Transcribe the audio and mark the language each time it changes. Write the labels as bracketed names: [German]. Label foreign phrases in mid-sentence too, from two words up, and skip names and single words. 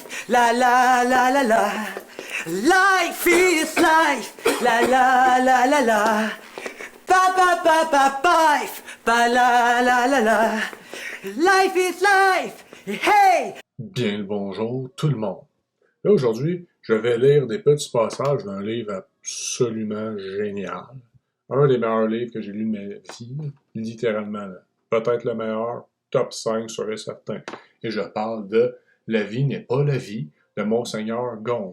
[English] La la la la la. Life is life. La la la la la. Pa pa pa pa life. Pa la la la la. Life is life. Hey! [French] Bien le bonjour tout le monde. Là aujourd'hui, je vais lire des petits passages d'un livre absolument génial. Un des meilleurs livres que j'ai lu de ma vie, littéralement. Peut-être le meilleur, top 5 serait certain. Et je parle de La vie n'est pas la vie de Monseigneur Gaume.